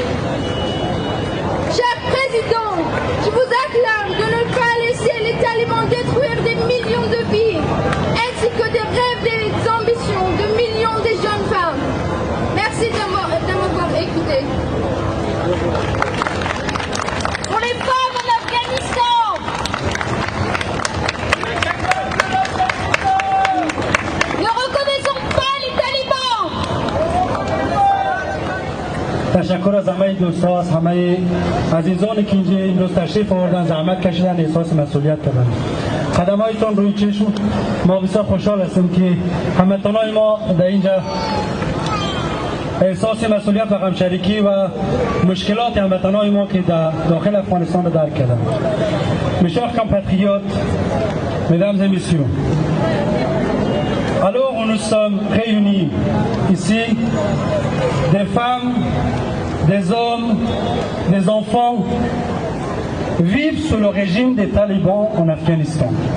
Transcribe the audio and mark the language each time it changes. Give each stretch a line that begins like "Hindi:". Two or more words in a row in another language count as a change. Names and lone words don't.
French: Cher Président, je vous acclame de ne pas laisser les talibans détruire des millions de vies, ainsi que des rêves, des ambitions de millions de jeunes femmes. Merci de m'avoir écouté. Pour les femmes en Afghanistan, ne reconnaissons pas les talibans.
Persian: تشکر از همه دوستا، از همه عزیزانی که اینجا امروز تشریف آوردن، زحمت کشیدن، احساس مسئولیت کردن. قدم هایتان روی چشم. ما بسیار خوشحال هستیم که هموطنان ما در اینجا احساس مسئولیت و غمشریکی و مشکلات هموطنان ما که در داخل افغانستان را درک کردن.
French: Mes chers compatriotes, mesdames et messieurs, alors où nous sommes réunis ici, des femmes, des hommes, des enfants vivent sous le régime des talibans en Afghanistan.